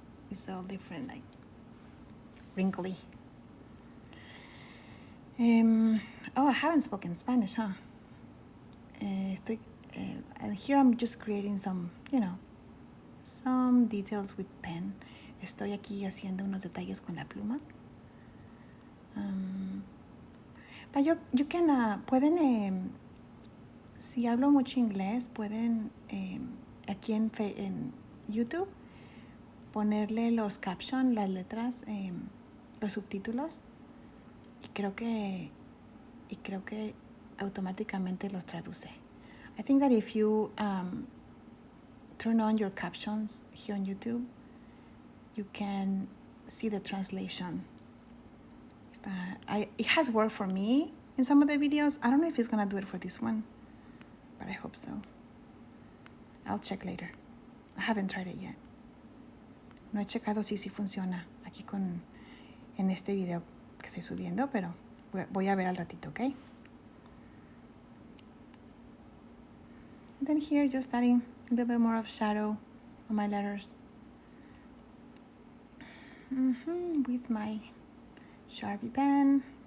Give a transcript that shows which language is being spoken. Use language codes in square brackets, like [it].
[en] It's all different, like wrinkly. I haven't spoken Spanish, huh? And here I'm just creating some, some details with pen. [es] Estoy aquí haciendo unos detalles con la pluma. [en] But you can, [es] pueden, si hablo mucho inglés, pueden aquí en YouTube ponerle los captions, las letras, los subtítulos, y creo que automáticamente los traduce. [en] I think that if you turn on your captions here on YouTube, you can see the translation. It has worked for me in some of the videos. I don't know if it's gonna do it for this one, but I hope so. I'll check later. I haven't tried it yet. [es] No he checado si funciona aquí en este video que estoy subiendo, pero voy a ver al ratito, ¿ok? [en] And then here, just adding a little bit more of shadow on my letters. With my Sharpie pen.